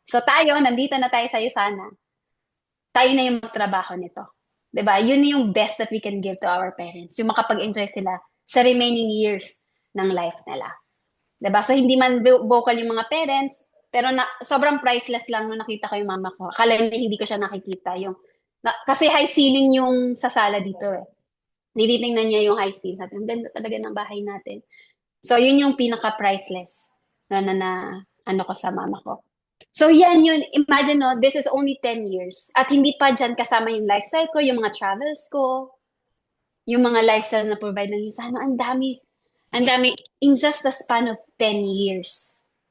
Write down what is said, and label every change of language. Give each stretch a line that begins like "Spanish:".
Filipino: So tayo, nandito na tayo sa Yusana. Tayo na yung magtrabaho nito. 'Di ba?
English: Yun yung best that we can give to our parents.
Filipino: Yung makapag-enjoy sila sa remaining years ng life nila. 'Di ba? So hindi man vocal yung mga parents, pero sobrang priceless lang nung nakita ko yung mama ko. Akala niya hindi ko siya nakikita. Yung Kasi high ceiling yung sa sala dito eh. Tinitingnan niya yung high ceiling. Sabi, ang ganda talaga ng bahay natin. So, yun yung pinaka-priceless na ano ko sa mama ko. So, yan yun.
English: Imagine, no, this is only 10 years.
Filipino: At hindi pa dyan kasama yung lifestyle ko, yung mga travels ko, yung mga lifestyle na provide ng yung sana. Ang dami. Ang dami.
English: In just the span of 10 years.